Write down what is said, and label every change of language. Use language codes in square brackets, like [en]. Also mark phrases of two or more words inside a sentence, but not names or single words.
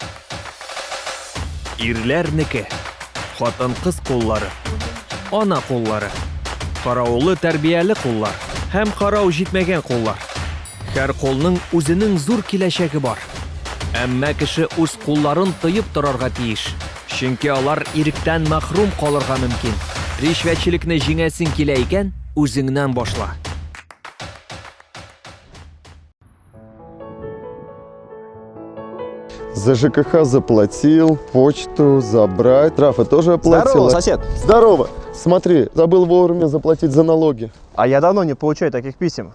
[tt] Ирләрнеке, хатын-кыз куллары, ана куллары, караулы тәрбияле куллар һәм карау җитмәгән куллар. Һәр кулның үзенең зур киләчәге бар. Әмма кеше үз кулларын тыеп торарга тиеш. Чөнки алар иректән мәхрүм калырга мөмкин. Ришвәтчелекне җиңәсең килә икән, үзеңнән башла. [ru] За ЖКХ заплатил, почту забрать. Штрафы тоже оплатил. Здорово, сосед. Здорово. Смотри, забыл вовремя заплатить за налоги. А я давно не получаю таких писем.